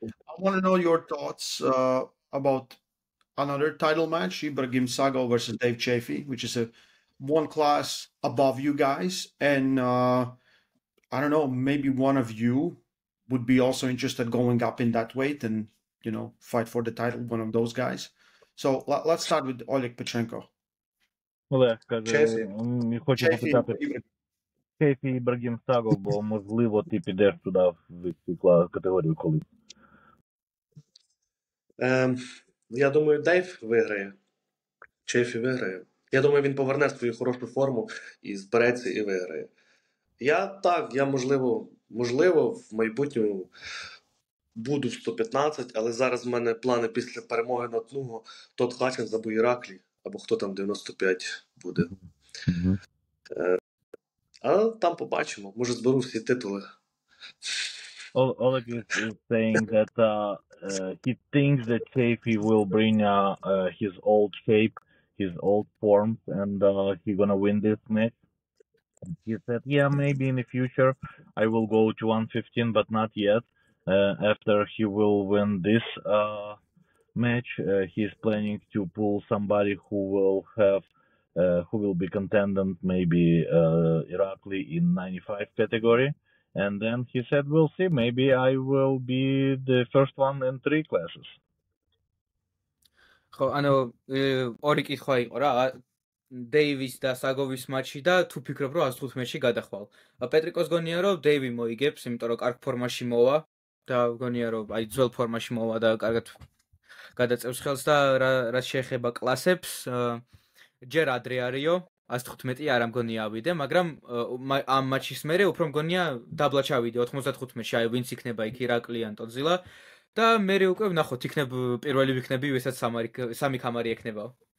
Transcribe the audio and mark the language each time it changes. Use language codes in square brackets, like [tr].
[en] I want to know your thoughts about another title match, Ibrahim Sago versus Dave Chaffee, which is one class above you guys. And I don't know, maybe one of you would be also interested going up in that weight and, fight for the title, one of those guys. So let's start with Oleg Petrenko. [uk] Олег каже, хочу запитати Чефі і Ібрагім Сагов, бо можливо ти підеш туди в цю категорію колись. Я думаю, Дейв виграє. Чефі виграє. Я думаю, він поверне свою хорошу форму і збереться і виграє. Я можливо в майбутньому буду в 115, але зараз в мене плани після перемоги над Нуго Тот Хачин або Іраклі, або хто там 95 буде. А там побачимо. Може зберу всі титули. [en] Oleg is saying that he thinks that Chafee will bring his old shape, his old forms, and he's gonna win this match. He said, yeah, maybe in the future I will go to 115, but not yet. After he will win this match, he's planning to pull somebody who will be contendant, maybe Irakli in 95 category. And then he said, we'll see, maybe I will be the first one in 3 classes. [ka] ხო, ანუ ორი კითხვა იყო რა, დეივის და საგოვის მატჩი და თუ ფიქრობ რომ 115-ში გადახვალ. პეტრიკოს გონია რომ დეივი მოიგებს, იმიტომ რომ კარგ ფორმაში მოვა და გონია რომ აი ძველ ფორმაში მოვა და კარგად გადაწევს ხელს და რაც შეეხება კლასებს, ჯერ ადრე არისო 115 არ ამგონია ავიდე, მაგრამ ამ მატჩის მერე უფრო მგონია დაბლა ჩავიდე 95-ში, აი ვინც იქნება იქ ირაკლი ან ტოძილა და მერე უკვე ვნახოთ, იქნებ პირველი ვიქნები, ვისაც სამი კამარი ექნებაო.